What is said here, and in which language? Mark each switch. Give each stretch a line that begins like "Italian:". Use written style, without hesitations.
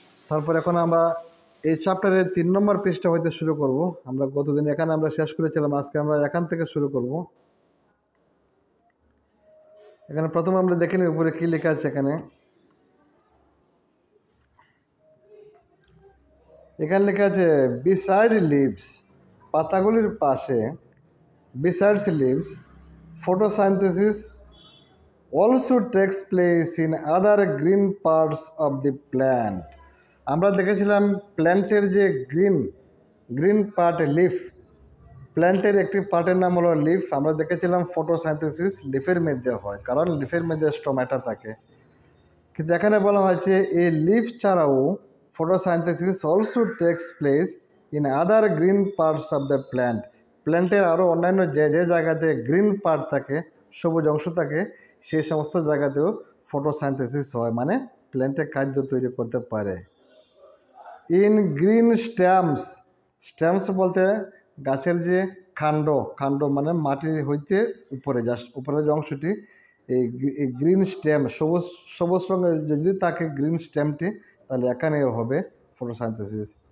Bangla: তারপর এখন আমরা এই চ্যাপ্টারের 3 নম্বর পৃষ্ঠা হইতে শুরু করব। আমরা গতদিন এখানে আমরা শেষ করেছিলাম, আজকে আমরা এখান থেকে শুরু করব। এখানে প্রথমে আমরা দেখে নিই উপরে কি লেখা আছে। এখানে লেখা আছে
English: beside leaves,
Bangla: পাতাগুলির পাশে,
English: Besides leaves photosynthesis also takes place in other green parts of the plant.
Bangla: আমরা দেখেছিলাম প্ল্যান্টের যে গ্রিন পার্ট, প্ল্যান্টের একটি পার্টের নাম হলো লিফ। আমরা দেখেছিলাম ফটোসাইন্থেসিস লিফের মধ্যে হয়, কারণ লিফের মধ্যে স্টোমাটা থাকে। কিন্তু এখানে বলা হয়েছে এই লিফ ছাড়াও
English: photosynthesis also takes place in other green parts of the plant.
Bangla: প্ল্যান্টের আরও অন্যান্য যে জায়গাতে গ্রিন পার্ট থাকে, সবুজ অংশ থাকে, সেই সমস্ত জায়গাতেও ফটোসাইন্থেসিস হয়, মানে প্ল্যান্টে খাদ্য তৈরি করতে পারে। ইন গ্রিন স্ট্যামস বলতে গাছের যে কাণ্ড মানে মাটি হইতে উপরের যে অংশটি, এই গ্রিন স্টেম, সবুজ রঙের যদি থাকে গ্রিন স্টেমটি, তাহলে এখানেও হবে ফটোসাইন্থেসিস।